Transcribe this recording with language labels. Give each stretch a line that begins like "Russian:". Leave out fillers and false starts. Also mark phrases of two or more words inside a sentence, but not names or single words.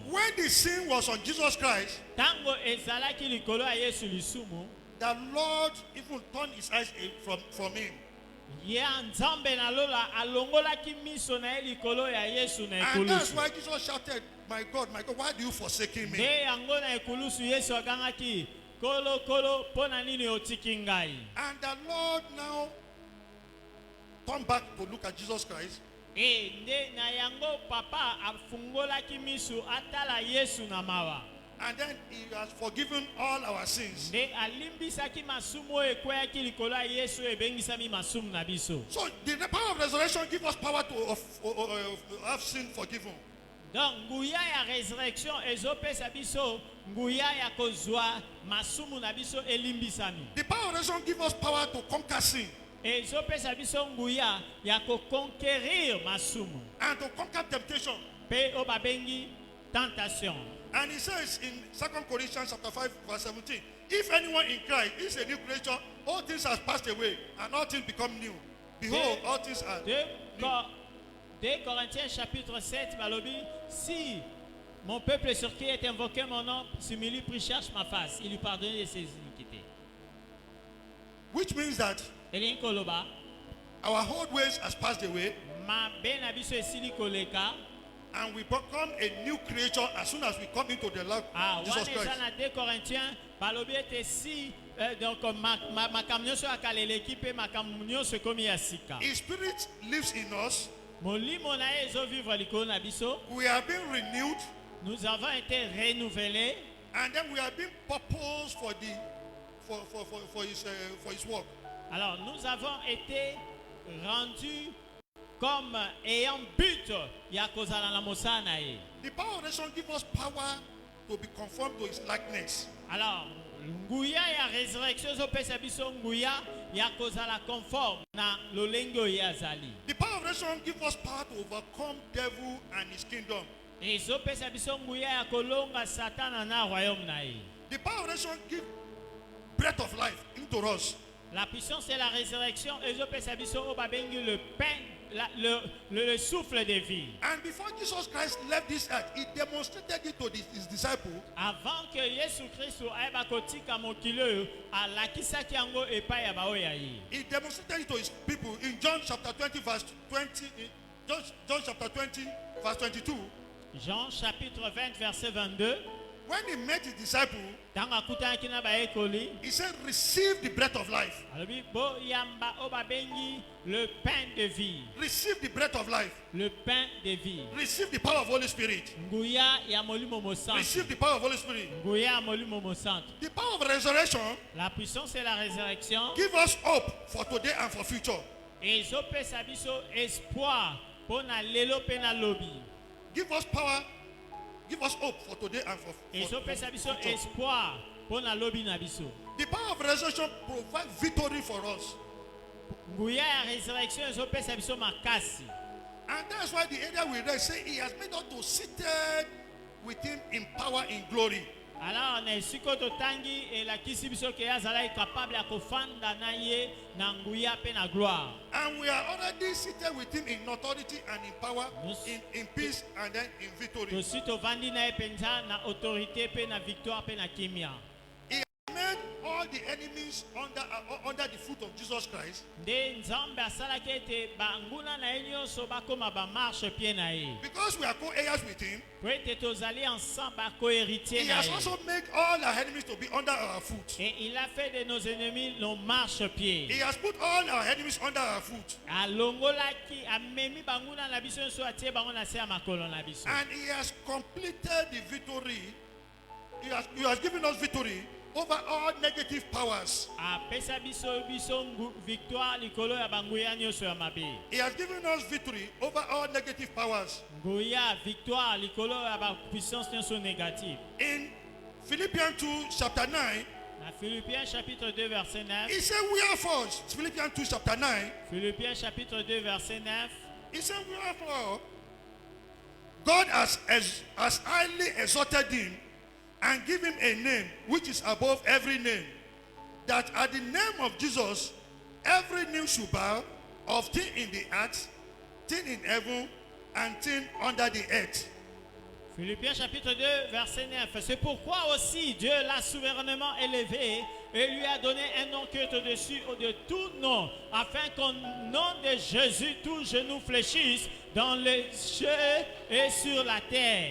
English: When the sin was on Jesus Christ,
Lingala: Tango ezalaki likolo ya Yesu lisumu,
English: the Lord even turned his eyes from him.
Lingala: ye Nzambe na lola alongolaki miso na ye likolo ya Yesu na
English: And that's
Lingala: ekulusu.
English: why Jesus shouted, my God, why do you forsake me?
Lingala: Nde yango na ekulusu Yesu agangaki, kolo kolo mpo na nini otiki ngai?
English: And the Lord now turned back to look at Jesus Christ.
Lingala: Nde na yango papa afungolaki miso atala Yesu na mawa.
English: And then he has forgiven all our sins.
Lingala: Nde alimbisaki masumu oyo ekweyaki likolo ya Yesu ebengisami masumu na biso.
English: So the power of resurrection gives us power to have sin forgiven.
Lingala: Donc nguya ya résurrection ezopesa biso nguya ya kozwa masumu na biso elimbisami.
English: The power of resurrection gives us power to conquer sin
Lingala: Ezopesa biso nguya ya koconquérir masumu.
English: and to conquer temptation.
Lingala: Pe o babengi tentation.
English: And he says in 2 Corinthians chapter 5 verse 17, if anyone in Christ is a new creature, all things have passed away and all things become new. Behold, all things are new.
French: 2 Corinthiens chapitre 7 balobi si Mon peuple sur qui est invoqué mon nom s'humilie, prie, cherche ma face. Il lui pardonne de ses iniquités.
English: Which means that
Lingala: Elin koloba,
English: our old ways has passed away
Lingala: ma ben abiso esili koleka.
English: and we become a new creature as soon as we come into the Lord Ah,
Lingala: Jesus wana Christ. eza na 2 Corinthiens, balobi ete si donc makambo nyonso akaleleki mpe makambo nyonso ekomi ya sika.
English: His spirit lives in us.
Lingala: Molimo na ye ezovivre likolo na biso.
English: We have been renewed
French: Nous avons été renouvelés
English: and then we have been purposed for the for his work.
French: alors nous avons été rendus comme ayant but
Lingala: ya kozala na mosala na ye.
English: The power of resurrection gives us power to be conformed to his likeness.
Lingala: Alors nguya ya résurrection ezopesa biso nguya ya kozala conforme na lolenge oyo azali.
English: The power of resurrection gives us power to overcome devil and his kingdom.
Lingala: Ezopesa biso nguya ya kolonga satana na royaume na ye.
English: The power of resurrection gives breath of life into us.
French: La puissance de la résurrection
Lingala: ezopesa biso oyo babengi
French: le pain, le souffle de vie.
English: And before Jesus Christ left this earth, he demonstrated it to his disciples.
French: Avant que
Lingala: Yesu Kristo ayeba kotika mokili oyo alakisaki yango epai ya baoyo ya ye.
English: He demonstrated it to his people in John chapter 20 verse 20. John chapter 20 verse 22.
French: Jean chapitre 20 verset 22.
English: When he met his disciples,
Lingala: Ntango akutanaki na baekoli,
English: he said, "Receive the breath of life.
Lingala: alobi boyamba oyo babengi
French: le pain de vie.
English: Receive the breath of life.
French: Le pain de vie.
English: Receive the power of Holy Spirit.
Lingala: Nguya ya molimo mosantu.
English: Receive the power of Holy Spirit.
Lingala: Nguya ya molimo mosantu.
English: The power of resurrection
French: La puissance et la résurrection
English: give us hope for today and for future.
Lingala: ezopesa biso espoir mpo na lelo mpe na lobi.
English: Give us power. Give us hope for today and for
Lingala: Ezopesa biso
English: future.
Lingala: espoir mpo na lobi na biso.
English: The power of resurrection provides victory for us.
Lingala: Nguya ya résurrection ezopesa biso makasi.
English: And that's why the area we read say he has made us to seated with him in power in glory.
Lingala: Alors na esiko totangi elakisi biso ke azalaki capable ya kofanda na ye na nguya mpe na gloire.
English: And we are already seated with him in authority and in power, Yes. in peace and then in victory.
Lingala: Tosi tovandi na ye mpenza na autorité mpe na victoire mpe na kimia.
English: He has made all the enemies under the foot of Jesus Christ.
Lingala: Nde nzambe asalaki ete banguna na ye nyonso bakoma bamarche pie na ye.
English: Because we are co-heirs with him,
Lingala: Po ete tozali ensemble bakohéritier
English: he
Lingala: na
English: has
Lingala: ye.
English: also made all our enemies to be under our foot.
French: Et il a fait de nos ennemis nos marche-pieds.
English: He has put all our enemies under our foot.
Lingala: Alongolaki amemi banguna na biso nso atie bango na se ya makolo na biso.
English: And he has completed the victory. He has given us victory over all negative powers.
Lingala: Apesa biso victoire likolo ya banguya nyonso ya mabe.
English: He has given us victory over all negative powers.
Lingala: Nguya victoire likolo ya ba puissance nyonso négative.
English: In Philippians 2 chapter 9,
French: Na Philippiens chapitre 2 verset 9.
English: he said, "Wherefore," Philippians 2 chapter 9,
French: Philippiens chapitre 2 verset 9.
English: he said, "Wherefore, God has highly exalted him and give him a name which is above every name, that at the name of Jesus every knee should bow, of things in the earth, things in heaven, and things under the earth."
French: Philippiens chapitre 2 verset 9. C'est pourquoi aussi Dieu l'a souverainement élevé et lui a donné un nom qui est au-dessus de tout nom, afin qu'au nom de Jésus tout genou fléchisse dans les cieux et sur la terre.